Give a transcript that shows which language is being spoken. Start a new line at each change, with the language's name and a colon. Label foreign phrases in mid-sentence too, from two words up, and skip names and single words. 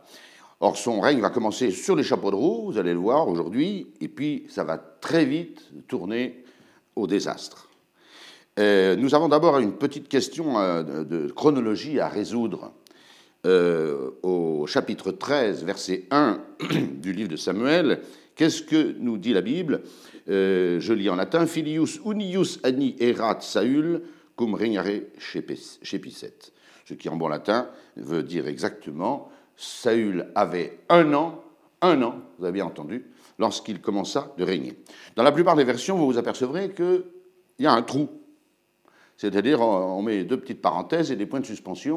French: Or, son règne va commencer sur les chapeaux de roue, vous allez le voir aujourd'hui, et puis ça va très vite tourner au désastre. Nous avons d'abord une petite question de chronologie à résoudre. Au chapitre 13, verset 1 du livre de Samuel, qu'est-ce que nous dit la Bible? Je lis en latin:
Latin: Filius unius anni erat Saül cum regnare cepiset.
French: Ce qui en bon latin veut dire exactement: Saül avait un an, vous avez bien entendu, lorsqu'il commença de régner. Dans la plupart des versions, vous vous apercevrez qu'il y a un trou. C'est-à-dire, on met deux petites parenthèses et des points de suspension.